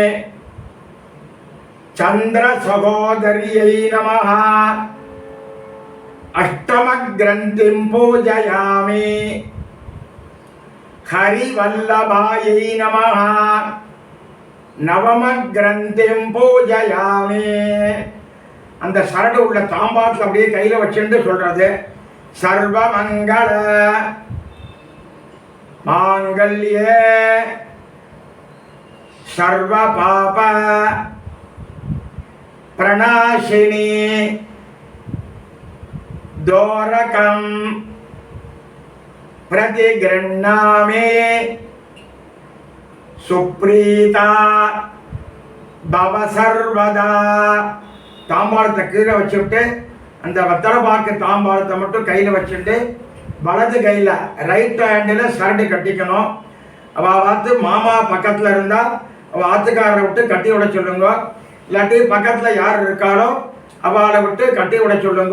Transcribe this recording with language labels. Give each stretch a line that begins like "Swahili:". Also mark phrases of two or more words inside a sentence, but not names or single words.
Sanskrit: चंद्र सहोदर्यै नमः अष्टम ग्रंथिं पूजयामि. हरिवल्लभायै नमः नवम ग्रंथिं पूजयामि.
Tamil: அந்த சரடு உள்ள தாம்பாளத்தில் அப்படியே கையில் வச்சுட்டு சொல்றது
Sanskrit: सर्वमङ्गल माङ्गल्ये सर्व पाप प्रणाशिनि दोरकं प्रतिगृह्णामि. सुप्रीता भव सर्वदा.
Tamil: தாம்பாளத்தை கீழே வச்சுட்டு அந்த வெத்தலை பாக்கு தாம்பாளத்தை மட்டும் கையில் வச்சுட்டு வலது கையில்
English: right hand
Tamil: சரடு கட்டிக்கணும். அவள் பார்த்து மாமா பக்கத்தில் இருந்தால் அவள் ஆத்துக்காரரை விட்டு கட்டி விட சொல்லுங்க. இல்லாட்டி பக்கத்தில் யார் இருக்காளோ அவளை விட்டு கட்டி விட சொல்லுங்க.